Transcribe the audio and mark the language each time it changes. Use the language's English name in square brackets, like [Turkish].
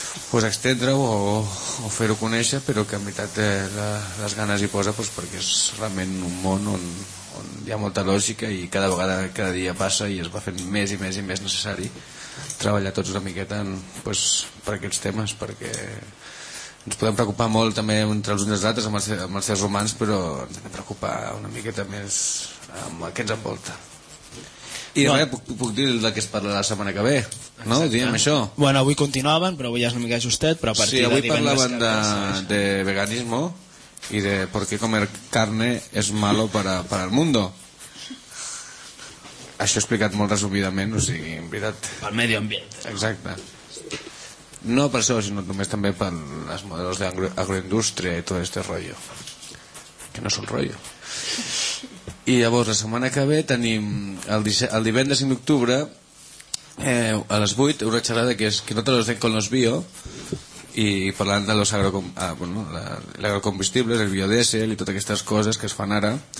[Catalan] pues extendre-ho o fer-ho conèixer, però que en veritat les ganes hi posa, pues, perquè és realment un món on hi ha molta lògica i cada vegada, cada dia passa i es va fent més i més i més necessari treballar tots una miqueta en, pues, per aquests temes, perquè ens podem preocupar molt també entre els uns i els altres amb els seres humans, però ens hem de preocupar una miqueta més amb el que ens envolta. I bueno, res, puc dir el que es parla la setmana que ve, no? Exacte. Diem això. Bueno, avui continuaven, però avui ja és una mica justet, però a partir sí, avui de parlaven de veganismo i de [Spanish] por qué comer carne es malo para el mundo. [Catalan] Això explicat molt resumidament, o sigui, en veritat... Pel medi ambient. Exacte. No per això, sinó només també per les models d'agroindústria i tot aquest rotllo, que no és un rotllo. I llavors, la setmana que ve tenim el divendres 5 d'octubre a les 8, una xerrada que és [Spanish] que no te los den con los bio, [Catalan] i parlant de los agrocombustibles, el biodiesel i totes aquestes coses que es fan ara,